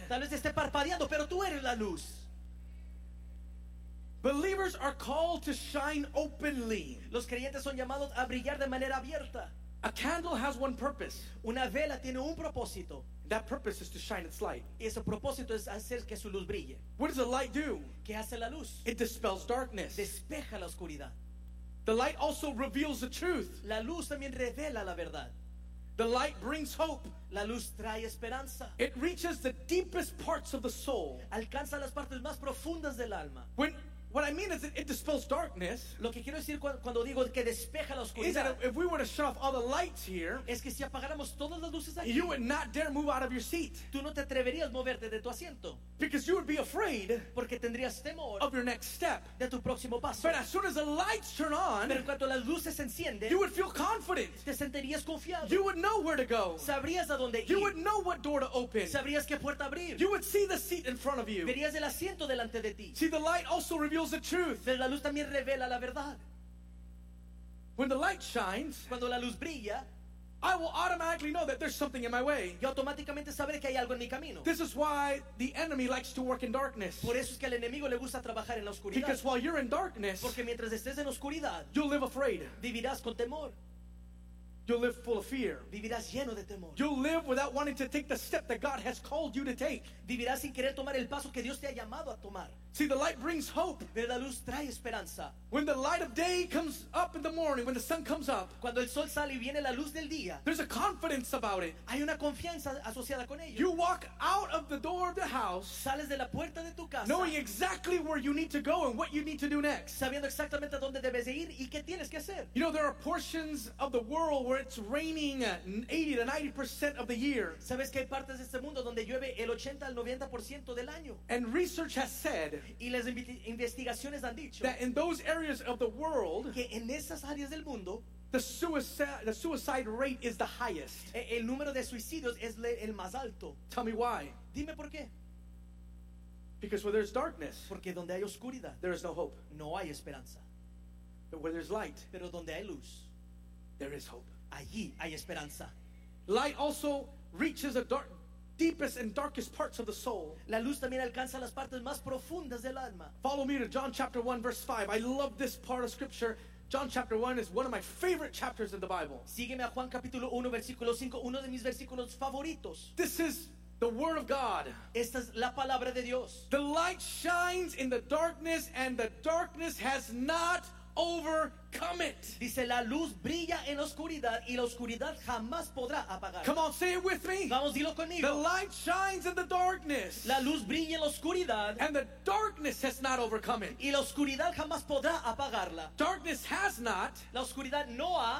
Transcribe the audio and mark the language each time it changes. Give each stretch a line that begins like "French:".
Spanish: Tal vez esté parpadeando, pero tú eres la luz.
English: Believers are called to shine openly.
Spanish: Los creyentes son llamados a brillar de manera abierta.
English: A candle has one purpose.
Spanish: Una vela tiene un propósito.
English: That purpose is to shine its light.
Spanish: Ese propósito es hacer que su luz brille.
English: What does the light do?
Spanish: ¿Qué hace la luz?
English: It dispels darkness.
Spanish: Despeja la oscuridad.
English: The light also reveals the truth.
Spanish: La luz también revela la verdad.
English: The light brings hope.
Spanish: La luz trae esperanza.
English: It reaches the deepest parts of the soul.
Spanish: Alcanza las partes más profundas del alma.
English: What I mean is that it dispels darkness.
Spanish: Lo que quiero decir cuando digo que despeja la oscuridad,
English: is that if we were to shut off all the lights here,
Spanish: es que si apagáramos todas las luces aquí,
English: you would not dare move out of your seat.
Spanish: Tú no te atreverías a moverte de tu asiento.
English: Because you would be afraid,
Spanish: porque tendrías temor,
English: of your next step.
Spanish: De tu próximo paso.
English: But as soon as the lights turn on,
Spanish: pero cuando las luces encienden,
English: you would feel confident.
Spanish: Te sentirías confiado.
English: You would know where to go.
Spanish: Sabrías a dónde ir.
English: You would know what door to open.
Spanish: Sabrías qué puerta abrir.
English: You would see the seat in front of you.
Spanish: Verías el asiento delante de ti.
English: See, the light also reveals the truth.
Spanish: Pero la luz también revela la verdad.
English: When the light shines,
Spanish: cuando la luz brilla,
English: I will automatically know that there's something in my way.
Spanish: Yo automáticamente sabré que hay algo en mi camino.
English: This is why the enemy likes to work in darkness.
Spanish: Por eso es que al enemigo le gusta trabajar en la oscuridad.
English: Because while you're in darkness,
Spanish: porque mientras estés en oscuridad,
English: you'll live afraid.
Spanish: Vivirás con temor.
English: You'll live full of fear.
Spanish: Vivirás lleno de temor.
English: You'll live without wanting to take the step that God has called you to take.
Spanish: Vivirás sin querer tomar el paso que Dios te ha llamado a tomar.
English: See, the light brings hope.
Spanish: Pero la luz trae esperanza.
English: When the light of day comes up in the morning, when the sun comes up,
Spanish: cuando el sol sale y viene la luz del día,
English: there's a confidence about it.
Spanish: Hay una confianza asociada con ello.
English: You walk out of the door of the house,
Spanish: sales de la puerta de tu casa,
English: knowing exactly where you need to go and what you need to do next.
Spanish: Sabiendo exactamente dónde debes ir y qué tienes que hacer.
English: You know, there are portions of the world where it's raining 80 to 90% of the year.
Spanish: Sabes que hay partes de este mundo donde llueve el 80 al 90% del año.
English: And research has said,
Spanish: y las investigaciones han dicho,
English: that in those areas of the world,
Spanish: que en esas áreas del mundo,
English: the suicide rate is the highest.
Spanish: El número de suicidios es el más alto.
English: Tell me why.
Spanish: Dime por qué.
English: Because where there's darkness,
Spanish: porque donde hay oscuridad,
English: there is no hope.
Spanish: No hay esperanza.
English: But where there's light,
Spanish: pero donde hay luz,
English: there is hope.
Spanish: Allí hay esperanza.
English: Light also reaches a dark, deepest and darkest parts of the soul.
Spanish: La luz también alcanza las partes más profundas del alma.
English: Follow me to John chapter 1 verse 5. I love this part of scripture. John chapter 1 is one of my favorite chapters in the Bible.
Spanish: Sígueme a Juan capítulo 1 versículo 5, uno de mis versículos favoritos.
English: This is the word of God.
Spanish: Esta es la palabra de Dios.
English: The light shines in the darkness and the darkness has not overcome it.
Spanish: Dice, la luz brilla en la oscuridad y la oscuridad jamás podrá apagar.
English: Come on, say it with me.
Spanish: Vamos, dilo conmigo.
English: The light shines in the darkness.
Spanish: La luz brilla en la oscuridad.
English: And the darkness has not overcome it.
Spanish: Y la oscuridad jamás podrá apagarla.
English: Darkness has not.
Spanish: La oscuridad no ha.